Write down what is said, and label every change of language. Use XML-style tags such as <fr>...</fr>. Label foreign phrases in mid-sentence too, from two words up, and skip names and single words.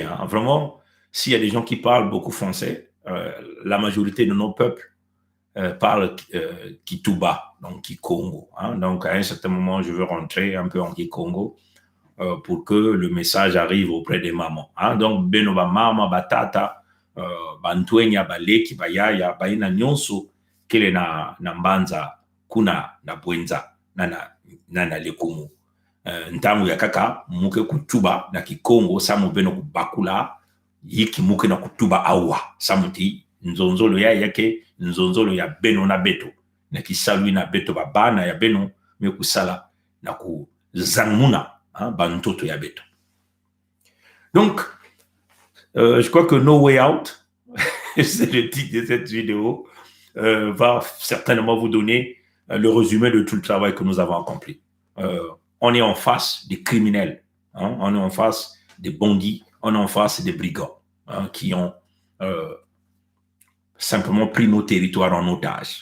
<fr>Hein, vraiment, s'il y a des gens qui parlent beaucoup français, la majorité de nos peuples parlent Kituba, donc Kikongo. Hein, donc, à un certain moment, je veux rentrer un peu en Kikongo pour que le message arrive auprès des mamans. Hein, donc,</fr> <ktu>Benoba Mama, Batata, Bantuenya, Baleki, Bayaya, Baina Nyonso, Kele na Mbanza, Kuna, na Bwenza, na Lekumu. Ntangu ya kaka, muke kutuba na Kikongo, samu beno kubakula, yiki muke na kutuba awa, samuti, nzonzolo ya yake, nzonzolo ya beno na beto, na kisalui na beto babana ya beno, me kusala na kuzangmuna, hein, bantoto ya beto.</ktu> <fr>Donc, je crois que No Way Out, c'est le titre de cette vidéo, va certainement vous donner le résumé de tout le travail que nous avons accompli. On est en face des criminels, hein, on est en face des bandits, on est en face des brigands, hein, qui ont simplement pris nos territoires en otage.</fr>